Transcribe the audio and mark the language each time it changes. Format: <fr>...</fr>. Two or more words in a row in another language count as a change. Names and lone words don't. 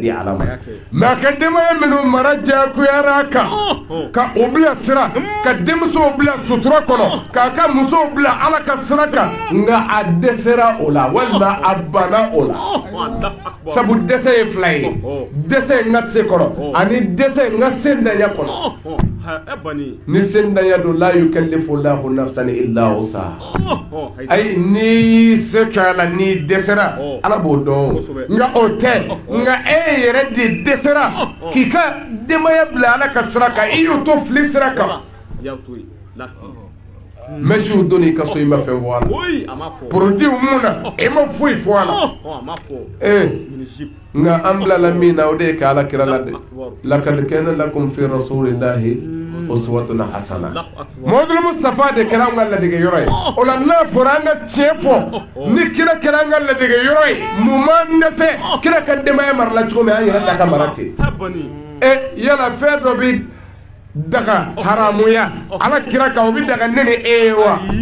<bm>di ala ma mais a ka denbaya minnu mara jakuyara a kan ka o bila sira ka denmusow bila sutura kɔnɔ k'a ka musow bila ala ka sira kan nka a dɛsɛra o la walima a banna o la sabu dɛsɛ ye fila ye dɛsɛ n ka se kɔrɔ ani dɛsɛ n ka sendanya kɔnɔ ni sendanya don</bm> <ar>لا يكلف الله نفسا إلا وسعها</ar> <bm>ay ni se kala ni dɛsɛra ala b'o dɔn nka o tɛ nka e yɛrɛ de dɛsɛra k'i ka denbaya bila ala ka sira kan i y'o to fili sira kan mɛsiw donni ka so i ma fɛn fɔ a la produit mun na i ma foyi fɔ a la nka an bilala min na o de ye ka ala kira la dɛ</bm> <ar>لقد كان لكم في رسول الله أسوة حسنة</ar> <bm>Muhamadu Mustafa de kɛra an ka ladege yɔrɔ ye o la n'a fɔra an ka tiɲɛ fɔ ni kira kɛra an ka ladege yɔrɔ ye mun m'an dɛsɛ kira ka denbaya marala cogo min an yɛrɛ da ka mara ten yala fɛn dɔ bɛ daga haramuya ala kira kan o bɛ daga ne ni e ye wa</bm>